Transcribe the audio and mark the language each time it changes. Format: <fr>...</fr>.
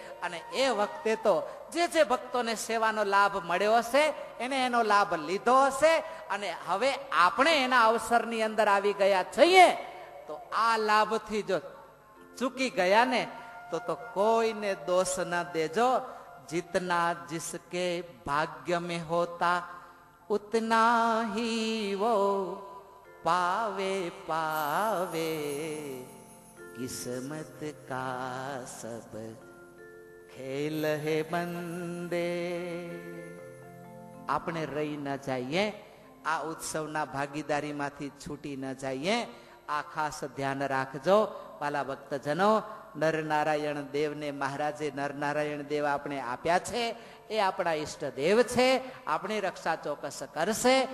<gu>અને એ વખતે તો જે ભક્તોને સેવાનો લાભ મળ્યો હશે એને એનો લાભ લીધો હશે. અને હવે આપણે એના અવસરની અંદર આવી ગયા છીએ. તો આ લાભથી જો ચૂકી ગયા ને તો કોઈને દોષ ન દેજો.</gu> <hi>जितना जिसके भाग्य में होता उतना ही वो पावे पावे किस्मत का सब खेल है बंदे.</hi> <gu>આપણે રહી ન જઈએ, આ ઉત્સવના ભાગીદારીમાંથી છૂટી ન જઈએ, આ ખાસ ધ્યાન રાખજો વાલા ભક્તજનો. નરનારાયણ દેવને મહારાજે નરનારાયણ દેવ આપણે આપ્યા છે, એ આપણા ઈષ્ટ દેવ છે, આપણી રક્ષા ચોક્કસ કરશે.</gu>